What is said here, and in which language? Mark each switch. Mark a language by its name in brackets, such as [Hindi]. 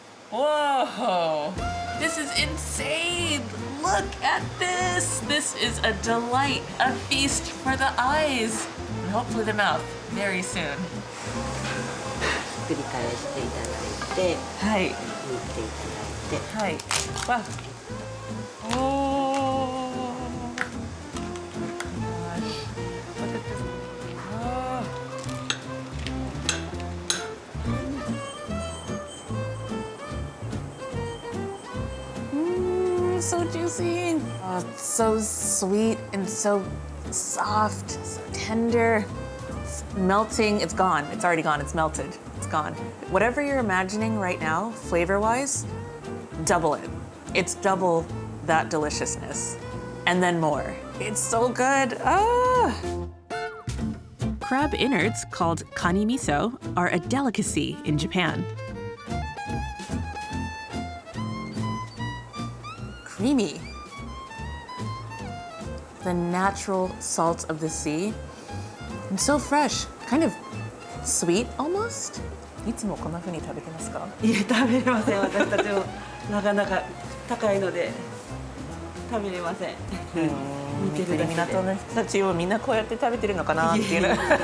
[English] Whoa! This is insane! Look at this! This is a delight, a feast for the eyes, and hopefully the mouth very soon. [Japanese] 繰り返していただいて、はい。煮ていただいて、はい。わ。おー。 [English] Look at this. So juicy. Oh, it's so sweet and so soft, so tender. It's melting. It's gone. It's already gone. It's melted. It's gone. Whatever you're imagining right now, flavor-wise, double it. It's double that deliciousness. And then more. It's so good. Ah! Crab innards, called kani miso, are a delicacy in Japan. Creamy. The natural salt of the sea. And so fresh. Kind of sweet almost. [Japanese] いつもこんな風に食べてますか？いえ、食べれません。私たちもなかなか高いので食べれません。見てるだけで。港の人たちをみんなこうやって食べてるのかなっていう。